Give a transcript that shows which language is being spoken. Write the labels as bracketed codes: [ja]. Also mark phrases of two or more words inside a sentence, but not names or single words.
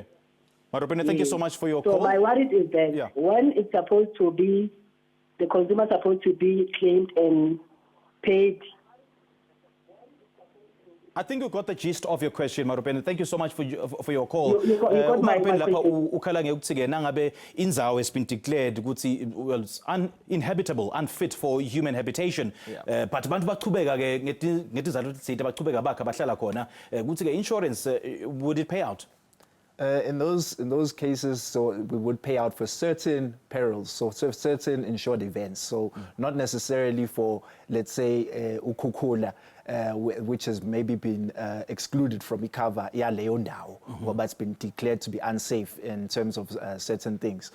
[en] Marupene, thank you so much for your so call. So my worry is that when it's supposed to be, the consumer is supposed to be claimed and paid. I think you got the gist of your question, Marupene. Thank you so much for your call. You got my [ss] Marupene lapha [en] question. [ss] ukhala ngekuthi-ke nangabe indzawo [en] has been declared ukuthi well it's uninhabitable, unfit for human habitation. [ss] But abantu bachubeka-ke ngetizathu thina bachubeka bakha bahlala khona ukuthi-ke insurance [en] would it pay out? In those cases, so we would pay out for certain perils, so certain insured events. So not necessarily for, let's say, ukhukhula, which has maybe been excluded from the cover, but it's been declared to be unsafe in terms of certain things.